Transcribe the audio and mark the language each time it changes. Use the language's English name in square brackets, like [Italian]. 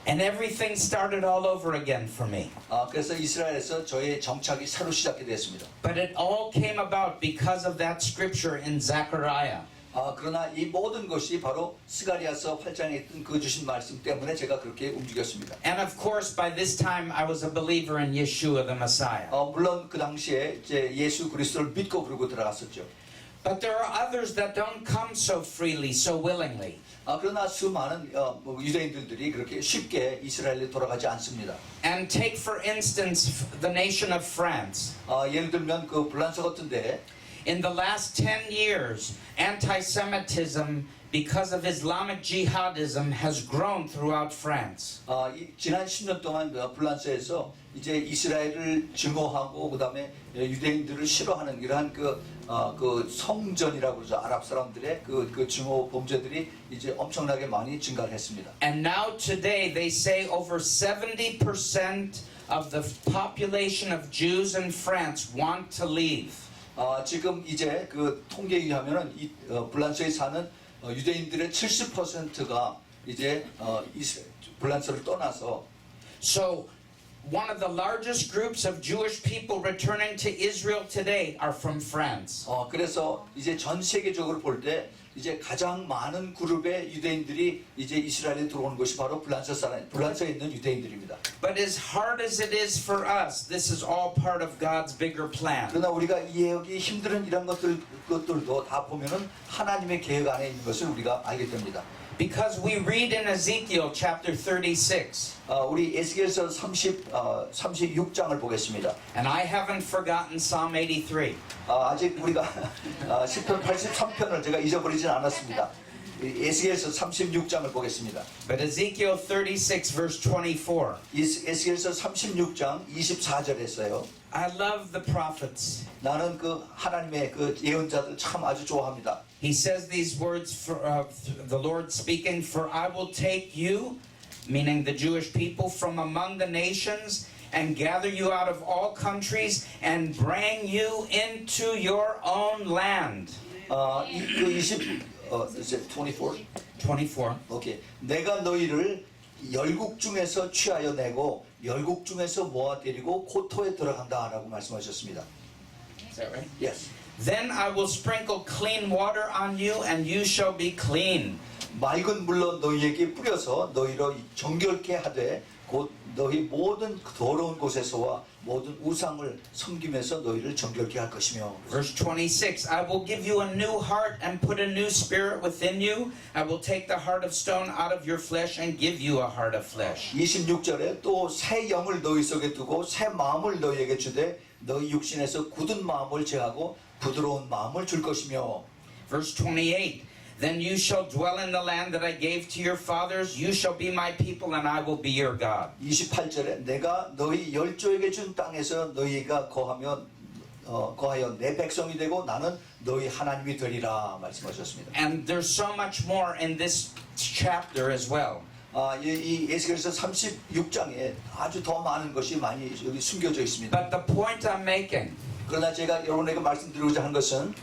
[English] And everything started all over again for me. [Korean] 그래서 이스라엘에서 저의 정착이 새로 시작이 됐습니다. [English] But it all came about because of that scripture in Zechariah. [Korean] 그러나 이 모든 것이 바로 스가랴서 8장에 있던 그 주신 말씀 때문에 제가 그렇게 움직였습니다. [English] And of course, by this time, I was a believer in Yeshua the Messiah. [Korean] 물론 그 당시에 이제 예수 그리스도를 믿고 그러고 들어갔었죠. [English] But there are others that don't come so freely, so willingly. [Korean] 그러나 수많은 유대인들이 그렇게 쉽게 이스라엘에 돌아가지 않습니다. [English] And take for instance the nation of France. [Korean] 예를 들면 그 프랑스 같은데 [English] In the last 10 years, anti-Semitism because of Islamic jihadism has grown throughout France. [Korean] 지난 10년 동안 프랑스에서 이제 이스라엘을 증오하고 그다음에 유대인들을 싫어하는 이러한 그 성전이라고 그러죠. 아랍 사람들의 그 증오 범죄들이 이제 엄청나게 많이 증가를 했습니다. [English] And now today they say over 70% of the population of Jews in France want to leave. [Korean] 지금 이제 그 통계에 의하면은 프랑스에 사는 유대인들의 70%가 이제 프랑스를 떠나서 [English] So one of the largest groups of Jewish people returning to Israel today are from France. [Korean] 그래서 이제 전 세계적으로 볼 때 이제 가장 많은 그룹의 유대인들이 이제 이스라엘에 들어오는 것이 바로 프랑스에 있는 유대인들입니다. [English] But as hard as it is for us, this is all part of God's bigger plan. [Korean] 그러나 우리가 이해하기 힘든 이런 것들도 다 보면은 하나님의 계획 안에 있는 것을 우리가 알게 됩니다. [English] Because we read in Ezekiel chapter 36. [Korean] 우리 에스겔서 36장을 보겠습니다. [English] And I haven't forgotten Psalm 83. [Korean] 아직 우리가 시편 83편을 제가 잊어버리진 않았습니다. 에스겔서 36장을 보겠습니다. [English] But Ezekiel 36 verse 24. [Korean] 에스겔서 36장 24절에서요. [English] I love the prophets. [Korean] 나는 그 하나님의 그 예언자들 참 아주 좋아합니다. [English] He says these words for the Lord speaking, for I will take you, meaning the Jewish people, from among the nations and gather you out of all countries and bring you into your own land. [Korean] 그 24? 24. 오케이. 내가 너희를 열국 중에서 취하여 내고 열국 중에서 모아 데리고 고토에 들어간다라고 말씀하셨습니다. [English] Is that right? Yes. Then I will sprinkle clean water on you, and you shall be clean. [Korean] 맑은 물로 너희에게 뿌려서 너희로 정결케 하되 곧 너희 모든 더러운 곳에서와 모든 우상을 섬기면서 너희를 정결케 할 것이며. [English] Verse 26, I will give you a new heart and put a new spirit within you. I will take the heart of stone out of your flesh and give you a heart of flesh. [Korean] 26절에 또 새 영을 너희 속에 두고 새 마음을 너희에게 주되 너희 육신에서 굳은 마음을 제하고 부드러운 마음을 줄 것이며. [English] Verse 28, then you shall dwell in the land that I gave to your fathers. You shall be my people and I will be your God. [Korean] 28절에 내가 너희 열조에게 준 땅에서 너희가 거하여 내 백성이 되고 나는 너희 하나님이 되리라 말씀하셨습니다. [English] And there's so much more in this chapter as well. [Korean] 이 에스겔서 36장에 아주 더 많은 것이 많이 여기 숨겨져 있습니다. [English] But the point I'm making, [Korean] 그러나 제가 여러분에게 말씀드리고자 하는 것은